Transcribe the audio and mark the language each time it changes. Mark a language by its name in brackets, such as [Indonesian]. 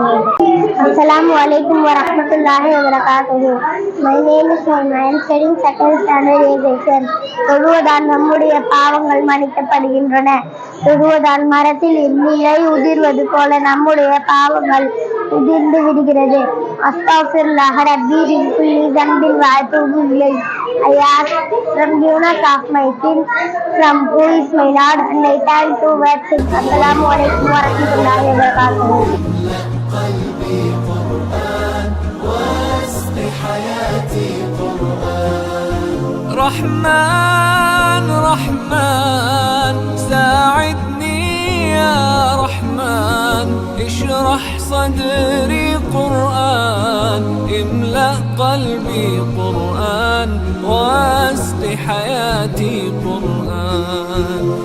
[Arabic] Assalamu alaikum warahmatullahi wabarakatuh. [English] My name is Naima. I am studying second standard education. [Tamil] தொழுவதால் நம்முடைய பாவங்கள் மன்னிக்கப்படுகின்றன. தொழுவதால் மரத்தில் இலை உதிர்வது போல நம்முடைய பாவங்கள் உதிர்ந்து விடுகிறது. [Arabic] அஸ்தக்ஃபிருல்லாஹ் ரப்பி மின் குல்லி ذنب வஅதூபு இலைஹ். [English] I ask forgiveness of my sins from who is my Lord, and I turn towards him. [Arabic] Assalamu alaikum warahmatullahi wabarakatuh. قلبي قرآن واسق حياتي قرآن. رحمن رحمن ساعدني يا رحمن، اشرح صدري قرآن، املأ قلبي قرآن واسق حياتي قرآن.